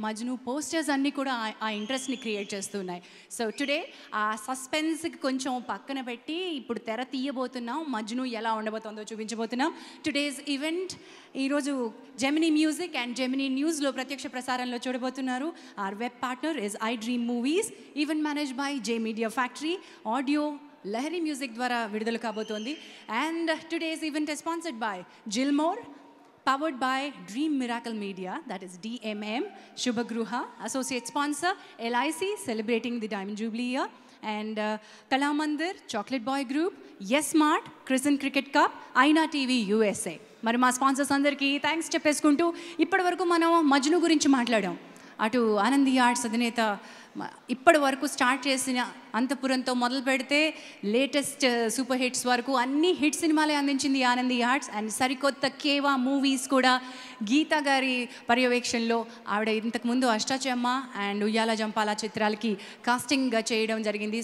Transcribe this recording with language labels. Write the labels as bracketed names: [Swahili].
[Telugu] Majnu posters అన్నీ కూడా ఆ ఇంట్రెస్ట్ని క్రియేట్ చేస్తున్నాయి. సో టుడే ఆ సస్పెన్స్కి కొంచెం పక్కన పెట్టి ఇప్పుడు తెర తీయబోతున్నాం. మజ్ను ఎలా ఉండబోతుందో చూపించబోతున్నాం. టుడేస్ ఈవెంట్ ఈరోజు జెమినీ మ్యూజిక్ అండ్ జెమినీ న్యూస్లో ప్రత్యక్ష ప్రసారంలో చూడబోతున్నారు. [English] Our web partner is iDream Movies, event managed by J Media Factory. [Telugu] Audio Lahari Music ద్వారా విడుదల కాబోతోంది. [English] And today's event is sponsored by Gilmore, powered by Dream Miracle Media, that is DMM, Shubhagruha, associate sponsor LIC celebrating the Diamond Jubilee year, and Kalamandir, Chocolate Boy Group, Yes Smart, Crescent Cricket Cup, Aina TV USA. [Telugu] మరి మా sponsors అందరికీ thanks చెప్పేసుకుంటూ ఇప్పటి వరకు మనం మజ్ను గురించి మాట్లాడాం. అటు Anandi arts అధినేత ఇప్పటి వరకు స్టార్ట్ చేసిన అంతపురంతో మొదలు పెడితే లేటెస్ట్ సూపర్ హిట్స్ వరకు అన్ని హిట్ సినిమాలే అందించింది ఆనంది ఆర్ట్స్. అండ్ సరికొత్త కేవా మూవీస్ కూడా గీతా గారి పర్యవేక్షణలో ఆవిడ ఇంతకుముందు అష్టాచెమ్మ అండ్ ఉయ్యాల జంపాల చిత్రాలకి కాస్టింగ్ చేయడం జరిగింది.